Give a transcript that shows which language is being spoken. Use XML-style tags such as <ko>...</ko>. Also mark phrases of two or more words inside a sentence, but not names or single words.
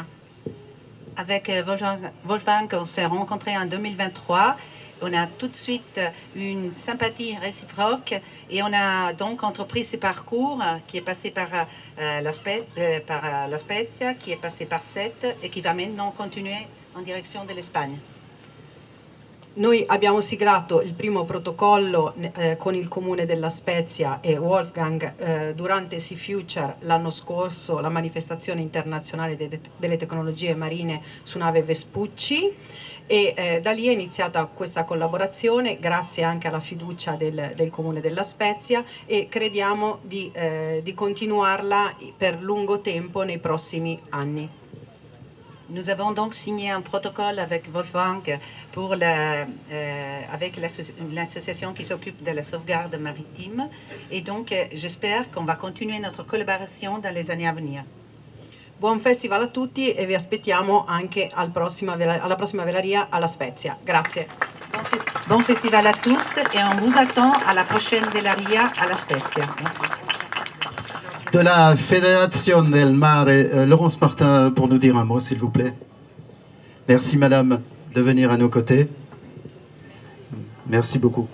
<fr>Avec Wolfgang, on s'est rencontrés en 2023. On a tout de suite une sympathie réciproque et on a donc entrepris ce parcours qui est passé par La Spezia, qui est passé par Sète et qui va maintenant continuer en direction de l'Espagne.</fr> <it>Noi abbiamo siglato il primo protocollo con il comune della Spezia e Wolfgang durante Sea Future l'anno scorso, la manifestazione internazionale delle tecnologie marine su nave Vespucci, e da lì è iniziata questa collaborazione grazie anche alla fiducia del comune della Spezia e crediamo di continuarla per lungo tempo nei prossimi anni.</it> <fr>Nous avons donc signé un protocole avec Wolfgang avec l'association qui s'occupe de la sauvegarde maritime et donc j'espère qu'on va continuer notre collaboration dans les années à venir.</fr> <it>Buon festival a tutti e vi aspettiamo anche alla prossima velaria alla Spezia. Grazie.</it> <fr>Bon festival à tous et on vous attend à la prochaine velaria à La Spezia. Merci. De la Fédération del Mare, Laurence Martin, pour nous dire un mot, s'il vous plaît. Merci, madame, de venir à nos côtés. Merci beaucoup.</fr>